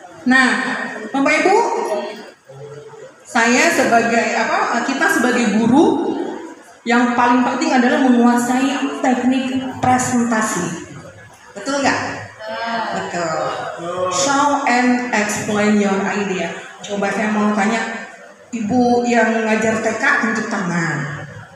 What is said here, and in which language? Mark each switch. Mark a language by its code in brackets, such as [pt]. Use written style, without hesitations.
[id] Nah, Bapak Ibu, saya sebagai kita sebagai guru, yang paling penting adalah menguasai teknik presentasi. Betul nggak? Betul. [en] Show and explain your idea. [id] Coba saya mau tanya, Ibu yang ngajar TK tunjuk tangan.